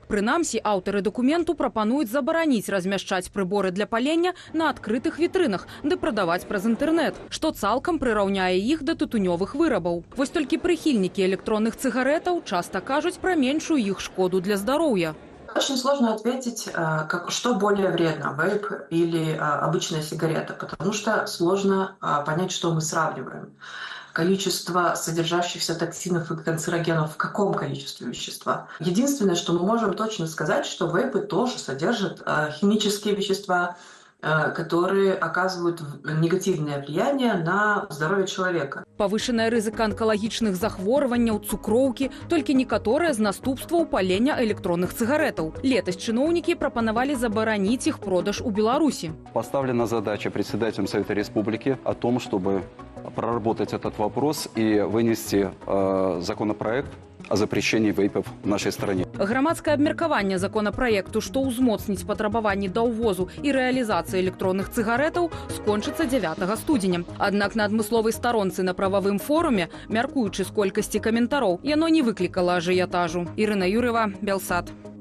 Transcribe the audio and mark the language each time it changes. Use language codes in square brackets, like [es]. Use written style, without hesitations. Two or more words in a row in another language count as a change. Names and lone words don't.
[be] Прынамсі, аўтары дакументу прапануюць забараніць размяшчаць прыборы для палення на адкрытых вітрынах ды прадаваць праз інтэрнэт, што цалкам прыраўняе іх да тытунёвых вырабаў. Вось толькі прыхільнікі электронных цыгарэтаў часта кажуць пра меншую іх шкоду для здароўя. [ru] Очень сложно ответить, что более вредно, вейп или обычная сигарета, потому что сложно понять, что мы сравниваем. Количество содержащихся токсинов и канцерогенов в каком количестве вещества. Единственное, что мы можем точно сказать, что вейпы тоже содержат химические вещества, которые оказывают негативное влияние на здоровье человека. [be] Павышаная рызыка анкалагічных захворванняў, цукроўкі, толькі некаторыя з наступстваў палення электронных цыгарэтаў. Летась чыноўнікі прапанавалі забараніць іх продаж у Беларусі. [ru] Поставлена задача председателем Совета Республики о том, чтобы проработать этот вопрос и вынести законопроект о запрещении вейпов в нашей стране. [be] Грамадскае абмеркаванне законапраекту, што ўзмоцніць патрабаванні да ўвозу і рэалізацыі электронных цыгарэтаў, скончыцца 9 студзеня. Аднак на адмысловай старонцы на прававым форуме, мяркуючы з колькасці каментароў, яно не выклікала ажыятажу. Ірына Юрыева, Белсат.